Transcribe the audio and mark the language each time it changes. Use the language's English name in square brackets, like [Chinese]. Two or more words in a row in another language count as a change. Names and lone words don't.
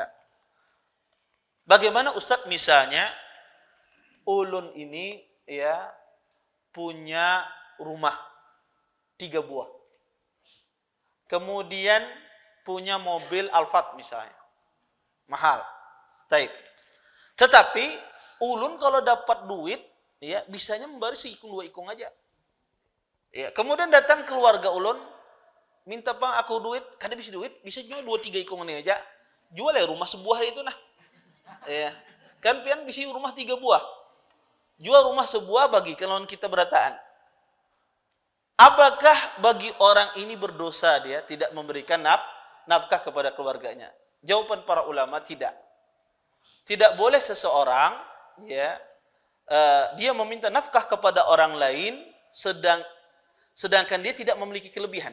[Indonesian] Bagaimana Ustadz? [Banjar] Misalnya ulun ini, ya, punya rumah 3 buah. Kemudian punya mobil Alphard misalnya. Mahal. Taib. Tetapi ulun kalau dapat duit, ya, bisanya membayar seikung 2 ikung aja. Ya, kemudian datang keluarga ulun, minta bang aku duit, kada bisa duit, bisa jual 2-3 ikung ini aja. Jual ya rumah sebuah itu nah. Ya. Kan pian bisa rumah 3 buah. Jual rumah sebuah bagi kalau kita berataan. [Indonesian] Apakah bagi orang ini berdosa dia tidak memberikan nafkah kepada keluarganya? Jawaban para ulama tidak. Tidak boleh seseorang, ya, dia meminta nafkah kepada orang lain sedangkan dia tidak memiliki kelebihan.